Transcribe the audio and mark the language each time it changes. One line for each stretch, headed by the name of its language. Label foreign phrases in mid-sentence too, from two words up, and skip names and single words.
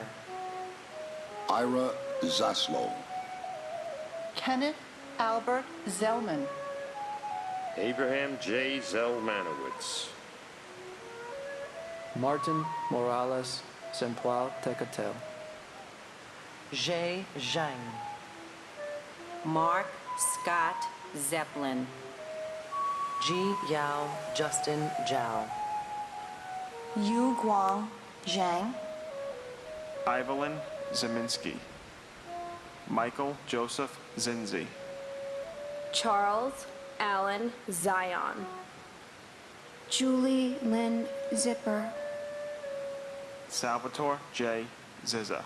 English: Ira Zaslow. Kenneth Albert Zellman. Abraham J. Zelmanowitz. Martin Morales Sempoal Tecatel. Zhe Zhang. Mark Scott Zeppelin. Ji Yao Justin Zhao. Yu Guang Zhang. Evelyn Zeminski. Michael Joseph Zinzi. Charles Allen Zion. Julie Lynn Zipper. Salvatore J. Ziza.